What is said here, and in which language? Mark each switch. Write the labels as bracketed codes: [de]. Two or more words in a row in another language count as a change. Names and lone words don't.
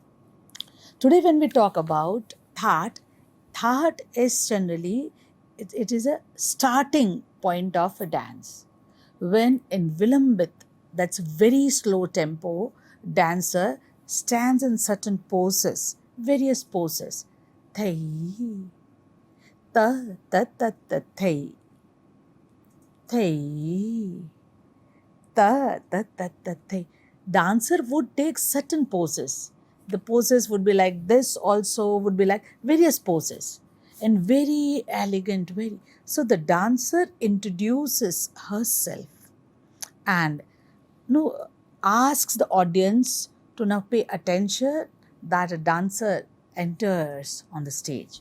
[en] Today when we talk about Thaat, Thaat is generally, it is a starting point of a dance. When in Vilambit, that's very slow tempo, dancer stands in certain poses, various poses. Thai, ta, thai, thai, ta, thai. Dancer would take certain poses. The poses would be like this, also would be like various poses and very elegant, very. So the dancer introduces herself and asks the audience to now pay attention that a dancer enters on the stage.